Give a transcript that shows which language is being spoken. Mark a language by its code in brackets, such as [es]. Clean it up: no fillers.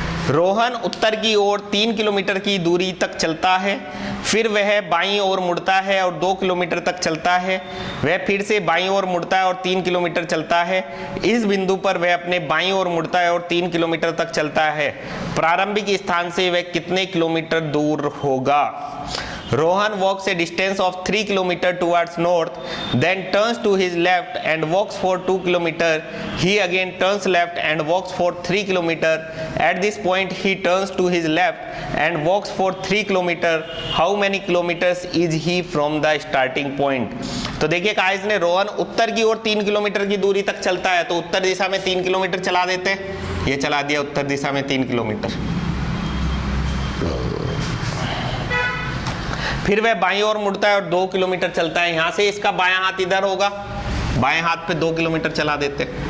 [hi] रोहन उत्तर की ओर 3 किलोमीटर की दूरी तक चलता है, फिर वह बाईं ओर मुड़ता है और 2 किलोमीटर तक चलता है। वह फिर से बाईं ओर मुड़ता है और 3 किलोमीटर चलता है। इस बिंदु पर वह अपने बाईं ओर मुड़ता है और 3 किलोमीटर तक चलता है। प्रारंभिक स्थान से वह कितने किलोमीटर दूर होगा। [en] Rohan walks a distance of 3 km towards north, then turns to his left and walks for 2 km. He again turns left and walks for 3 km. At this point, he turns to his left and walks for 3 km. How many kilometers is he from the starting point? [hi] तो देखिए कहा इसने रोहन उत्तर की ओर 3 kilometre की दूरी तक चलता है, तो उत्तर दिशा में 3 किलोमीटर चला देते हैं, ये चला दिया उत्तर दिशा में 3 किलोमीटर। फिर वह बाईं ओर मुड़ता है और 2 किलोमीटर चलता है, यहां से इसका बायां हाथ इधर होगा, बाएं हाथ पे 2 किलोमीटर चला देते।